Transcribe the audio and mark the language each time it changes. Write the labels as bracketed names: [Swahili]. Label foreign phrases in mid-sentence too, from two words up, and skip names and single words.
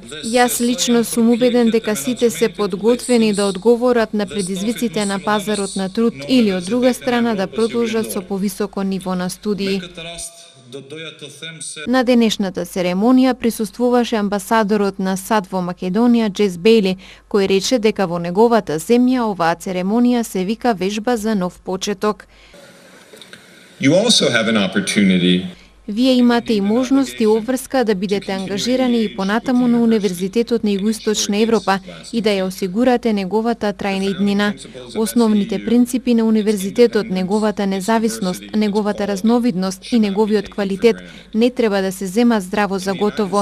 [Macedonian] Јас лично сум убеден дека сите се подготвени да одговорат на предизвиците на пазарот на труд или од друга страна да продолжат со повисоко ниво на студии. На денешната церемонија присуствуваше амбасадорот на САД во Македонија Джес Бейли, кој рече дека во неговата земја оваа церемонија се вика вежба за нов почеток. [English] You also have an opportunity. [Macedonian] Вие имате и можност и обврска да бидете ангажирани и понатаму на Универзитетот на Југоисточна Европа и да ја осигурате неговата трајна иднина. Основните принципи на универзитетот, неговата независност, неговата разновидност и неговиот квалитет не треба да се зема здраво за готово.